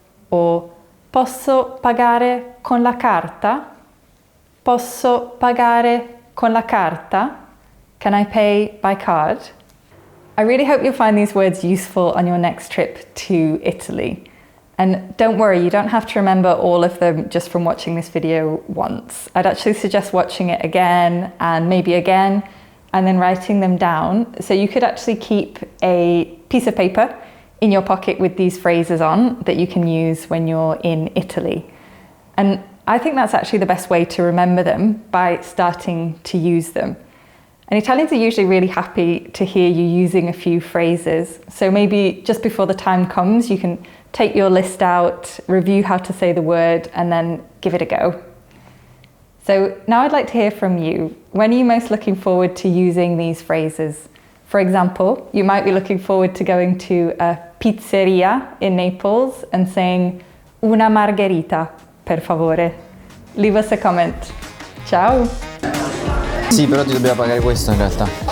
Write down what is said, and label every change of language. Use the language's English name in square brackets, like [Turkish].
[Italian] Or posso pagare con la carta? Posso pagare con la carta? [English] Can I pay by card? I really hope you'll find these words useful on your next trip to Italy. And don't worry, you don't have to remember all of them just from watching this video once. I'd actually suggest watching it again and maybe again, and then writing them down. So you could actually keep a piece of paper in your pocket with these phrases on that you can use when you're in Italy. And I think that's actually the best way to remember them, by starting to use them. And Italians are usually really happy to hear you using a few phrases. So maybe just before the time comes, you can take your list out, review how to say the word, and then give it a go. So now I'd like to hear from you. When are you most looking forward to using these phrases? For example, you might be looking forward to going to a pizzeria in Naples and saying [Italian] una margherita, per favore. [English] Leave us a comment. Ciao! [Italian] Sì, però ti dobbiamo pagare questo in realtà.